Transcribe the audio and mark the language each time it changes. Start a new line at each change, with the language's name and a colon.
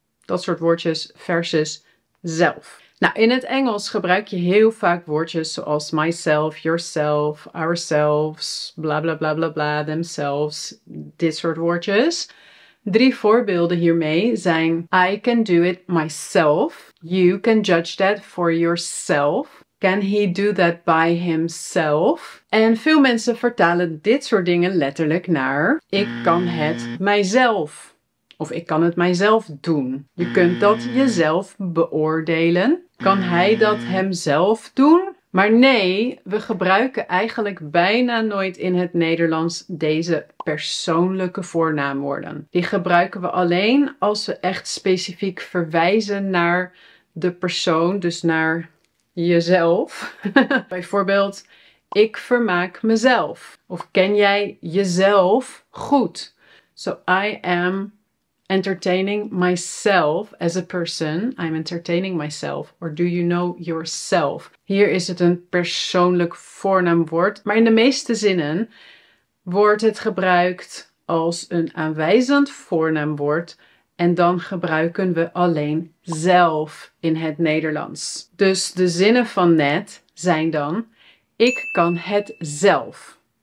Dutch: Dat soort woordjes versus zelf. Nou, in het Engels gebruik je heel vaak woordjes zoals
English: myself, yourself, ourselves,
Dutch: bla bla bla bla bla,
English: themselves,
Dutch: dit soort woordjes. 3 voorbeelden hiermee zijn:
English: I can do it myself. You can judge that for yourself. Can he do that by himself?
Dutch: En veel mensen vertalen dit soort dingen letterlijk naar: ik kan het mijzelf. Of ik kan het mijzelf doen. Je kunt dat jezelf beoordelen. Kan hij dat hemzelf doen? Maar nee, we gebruiken eigenlijk bijna nooit in het Nederlands deze persoonlijke voornaamwoorden. Die gebruiken we alleen als we echt specifiek verwijzen naar de persoon, dus naar jezelf. Bijvoorbeeld, ik vermaak mezelf. Of ken jij jezelf goed?
English: So I am entertaining myself as a person. I'm entertaining myself. Or do you know yourself?
Dutch: Hier is het een persoonlijk voornaamwoord. Maar in de meeste zinnen wordt het gebruikt als een aanwijzend voornaamwoord. En dan gebruiken we alleen zelf in het Nederlands. Dus de zinnen van net zijn dan: ik kan het zelf.